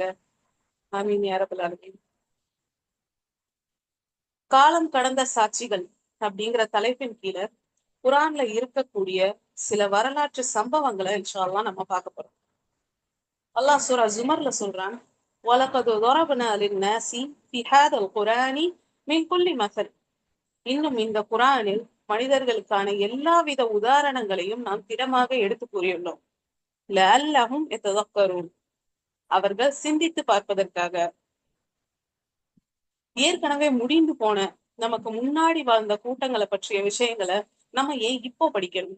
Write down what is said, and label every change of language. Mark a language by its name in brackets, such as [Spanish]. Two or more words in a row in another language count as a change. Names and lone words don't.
[Arabic] آمين يا رب العالمين. [Tamil] காலம் கடந்த சாட்சிகள் அப்படிங்கிற தலைப்பின் கீழே குரான்ல இருக்கக்கூடிய சில வரலாற்று சம்பவங்களை [Arabic] إن شاء الله [Tamil] நம்ம பார்க்க போறோம். அல்லாஹ் சூரா ஜுமர்ல சொல்றான், [Arabic] ولقد ضربنا للناس في هذا القرآن من كل مثل. [Tamil] இன்னும் இந்த குரானில் மனிதர்களுக்கான எல்லாவித உதாரணங்களையும் நாம் திடமாக எடுத்து கூறியுள்ளோம். [Arabic] لعلهم يتذكرون, [Tamil] அவர்கள் சிந்தித்து பார்ப்பதற்காக. ஏற்கனவே முடிந்து போன நமக்கு முன்னாடி வாழ்ந்த கூட்டங்களை பற்றிய விஷயங்களை நம்ம ஏன் இப்போ படிக்கணும்?